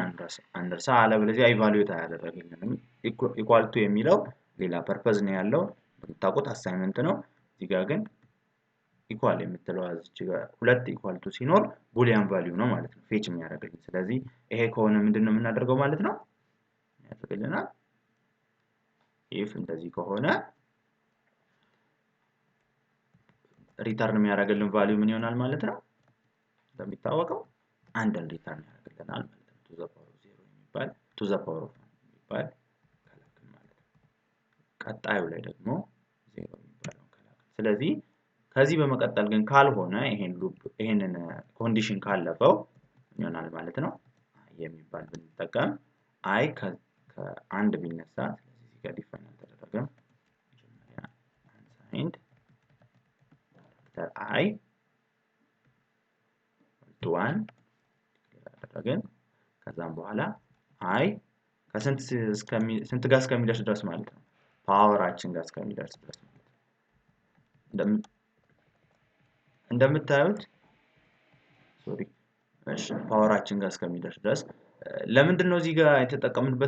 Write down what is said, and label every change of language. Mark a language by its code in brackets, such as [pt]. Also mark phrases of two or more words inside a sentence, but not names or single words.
[am] አንደርሳ አለበለዚያ ኢቫሉዌት አያደርግልንም [en] equal to [am] የሚለው ሌላ ፐርፐዝ ነው ያለው የምታውቁት አሳይመንት ነው እዚህ ጋር ግን ኢኳል የምትለው እዚህ ጋር ሁለት [en] equal to [am] ሲኖር [en] boolean value [am] ነው ማለት ነው ፌች የሚያደርግልን። ስለዚህ ይሄ ከሆነ ምንድነው የምናደርገው ማለት ነው ያደርግልናል if እንደዚህ ከሆነ ሪተርን የሚያደርግልን ቫልዩ ምን ይሆናል ማለት ነው እንደሚታወቀው አንድን ሪተርን ያደርግልናል ማለት ነው [en] to the power of 0 [am] የሚባል [en] to the power of 1 [am] የሚባል ከላክን ማለት ነው። ቀጣዩ ላይ ደግሞ 0 የሚባለው ከላክን። ስለዚህ ከዚህ በመቀጠል ግን ካልሆነ ይሄንን ኮንዲሽን ካለፈው ምን ይሆናል ማለት ነው የሚባል ብንጠቀም አይ ከአንድ ቢነሳ ስለዚህ እዚህ ጋር ዲፋይን አልተደረገም መጀመሪያ [en] unsigned character I [am] to 1 አደረግን። ከዛም በኋላ አይ ከስንት ጋር እስከሚደርስ ድረስ ማለት ነው ፓወራችን ጋር እስከሚደርስ ድረስ ማለት ነው እንደምታዩት ሶሪ እሺ ፓወራችን ጋር እስከሚደርስ ድረስ ለምንድን ነው እዚህ ጋር የተጠቀምንበት